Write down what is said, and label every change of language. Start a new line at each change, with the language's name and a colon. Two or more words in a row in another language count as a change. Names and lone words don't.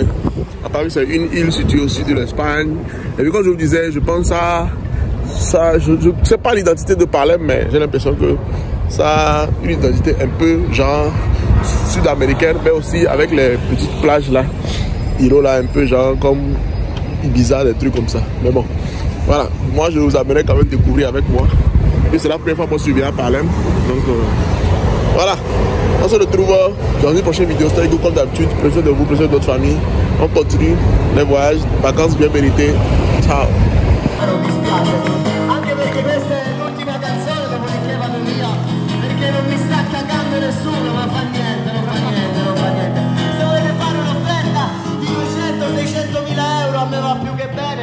French: À part que c'est une île située au sud de l'Espagne. Et puis comme je vous disais, je pense je ne sais pas l'identité de Palerme, mais j'ai l'impression que ça a une identité un peu genre sud-américaine, mais aussi avec les petites plages là, îlots là, un peu genre comme Ibiza, des trucs comme ça. Mais bon, voilà, moi je vous amènerai quand même découvrir avec moi. Et c'est la première fois que je viens à Palerme. Donc voilà, on se retrouve dans une prochaine vidéo. C'était comme d'habitude, prenez de vous, prenez de votre famille. On continue les voyages, vacances bien méritées.
Italian: Ciao. fa niente, non fa niente, non fa niente. Se volete fare un'offerta di 200-600 mila euro a me va più che bene.